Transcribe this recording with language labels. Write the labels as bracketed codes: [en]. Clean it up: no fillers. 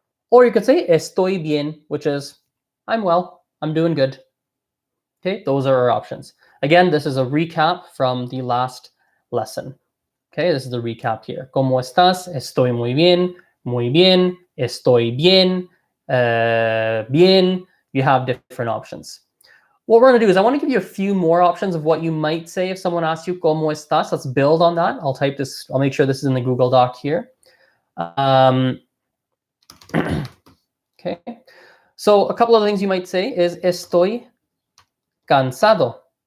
[en] Or you could say [es] estoy bien, [en] which is I'm well, I'm doing good. Okay, those are our options. Again, this is a recap from the last lesson. Okay, this is the recap here. [es] ¿Cómo estás? Estoy muy bien, estoy bien, bien. [en] You have different options. What we're going to do is I want to give you a few more options of what you might say if someone asks you [es] ¿Cómo estás? [en] Let's build on that. I'll type this. I'll make sure this is in the Google Doc here. Okay. So a couple of things you might say is [es] estoy cansado.